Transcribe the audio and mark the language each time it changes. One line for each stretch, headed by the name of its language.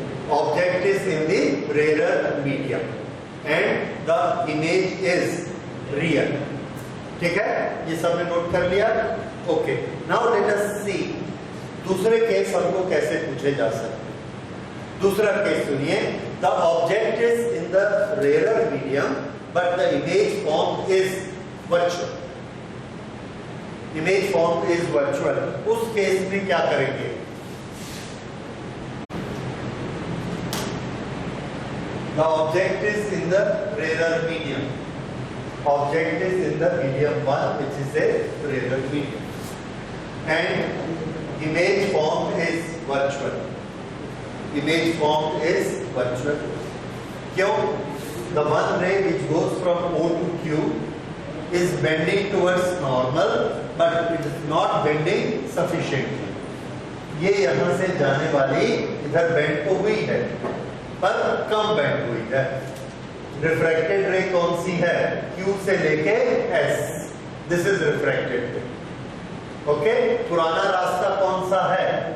English: Object is in the rarer medium and the image is real.
Hindi: ठीक है, ये सबने नोट कर लिया। ओके,
English: now let us see
Hindi: दूसरे केस हमको कैसे पूछे जा सकते हैं।
English: दूसरा केस सुनिए, the object is in the rare medium but the image form is virtual. Image form is virtual,
Hindi: उस केस में क्या करेंगे?
English: The object is in the rare medium. Object is in the medium 1, which is a rarer medium, and image form is virtual. Image form is virtual. क्यों? The one ray which goes from O to Q is bending towards normal, but it is not bending sufficiently.
Hindi: ये यहाँ से जाने वाली इधर bend तो हुई है, पर कम बेंड हुई है। रिफ्रैक्टेड रे कौन सी है? Q से लेके S.
English: This is refracted ray.
Hindi: ओके, पुराना रास्ता कौन सा है?